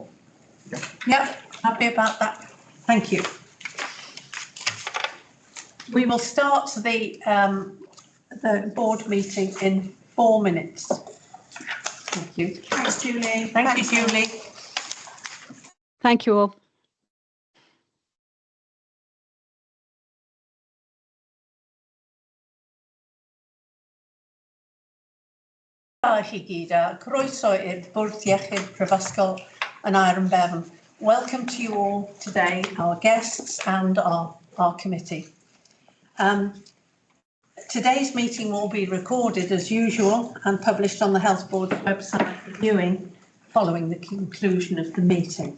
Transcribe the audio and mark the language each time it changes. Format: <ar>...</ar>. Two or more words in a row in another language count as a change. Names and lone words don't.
<en>Yep, happy about that. Thank you. We will start the board meeting in 4 minutes. Thank you. Thanks, Julie. Thank you, Julie. Thank you all.</en> <cy>Chi gyd a croeso i'r Bwrdd Iechyd Prifysgol Aneurin Bevan.</cy> <en>Welcome to you all today, our guests and our committee. Today's meeting will be recorded as usual and published on the Health Board's website for viewing following the conclusion of the meeting.</en>